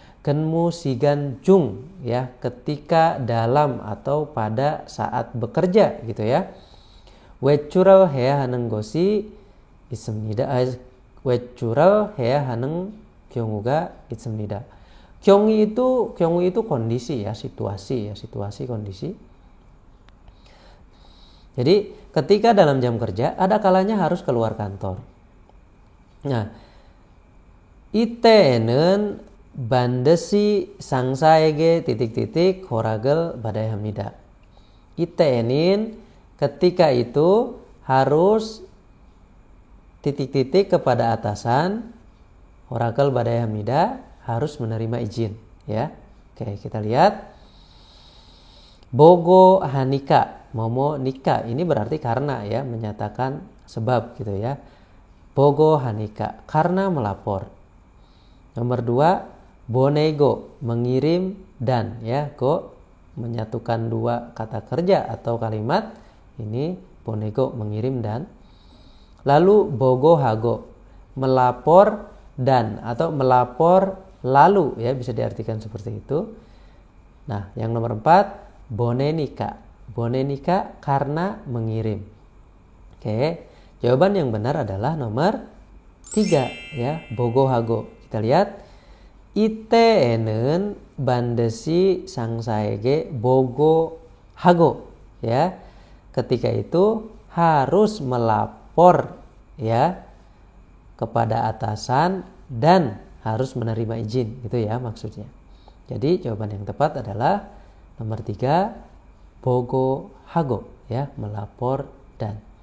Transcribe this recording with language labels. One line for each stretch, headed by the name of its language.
Korean: 근무 시간 중
Indonesian: ya, ketika dalam atau pada saat bekerja gitu ya.
Korean: 외출을 해야 하는 것이 있습니다. 외출을 해야 하는 경우가 있습니다.
Indonesian: 경우 itu kondisi ya, situasi kondisi. Jadi ketika dalam jam kerja ada kalanya harus keluar kantor. Nah,
Korean: 이때에는 반드시 상사에게 titik-titik 허락을 받아야 합니다. 이때에는
Indonesian: ketika itu harus titik-titik kepada atasan,
Korean: 허락을 받아야 합니다,
Indonesian: harus menerima izin ya. Oke, kita lihat. 보고 하니까, momo nika, ini berarti karena ya, menyatakan sebab gitu ya. 보고 하니까, karena melapor. Nomor 2, 보내고, mengirim dan ya, go menyatukan dua kata kerja atau kalimat. Ini 보내고, mengirim dan. Lalu 보고하고, melapor dan atau melapor lalu ya, bisa diartikan seperti itu. Nah, yang nomor 4, 보내니까. 보내니까 karena mengirim. Oke, jawaban yang benar adalah nomor 3 ya, 보고하고. Kita lihat.
Korean: 이때에는 반드시 상사에게 보고하고
Indonesian: ya. Ketika itu harus melapor ya kepada atasan dan harus menerima izin gitu ya maksudnya. Jadi jawaban yang tepat adalah nomor 3, 보고하고 ya, melapor dan.